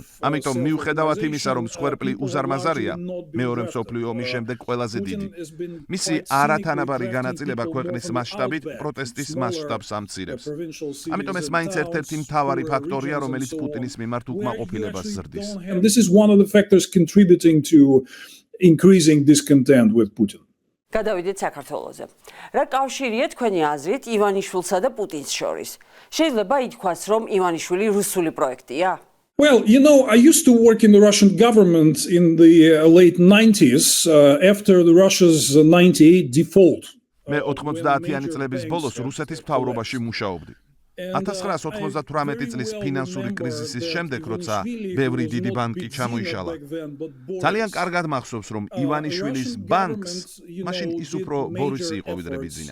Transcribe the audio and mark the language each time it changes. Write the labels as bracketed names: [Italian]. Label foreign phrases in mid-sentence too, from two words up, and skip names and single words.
[Georgian] ამიტომ მიუხედავად იმისა, რომ მსხვერპლი უზარმაზარია, მეორე მსოფლიო ომის შემდეგ ყველაზე დიდი. მისი არათანაბარი განაწილება ქვეყნის მასშტაბით პროტესტის მასშტაბს ამცირებს. ამიტომ ეს მაინც ერთ-ერთი მთავარი ფაქტორია, რომელიც პუტინის მიმართ უკმაყოფილებას ზრდის. [English] And this is one of the factors contributing to increasing discontent with Putin. [Georgian] გადავიდეთ საქართველოზე. რა კავშირია თქვენი აზრით ივანიშვილსა და პუტინს შორის? შეიძლება ითქვას, რომ ივანიშვილი რუსული პროექტია? [English] Well, I used to work in the Russian government in the late 90s after the Russia's 98 default. [Georgian] მე 90-იანი წლების ბოლოს რუსეთის მთავრობაში მუშაობდი. 1998 წლის ფინანსური კრიზისის შემდეგ, როცა ბევრი დიდი ბანკი ჩამოიშალა. ძალიან კარგად მახსოვს, რომ ივანიშვილის ბანკს მაშინ ის უფრო ბორისი იყო ვიდრე ბიზინა.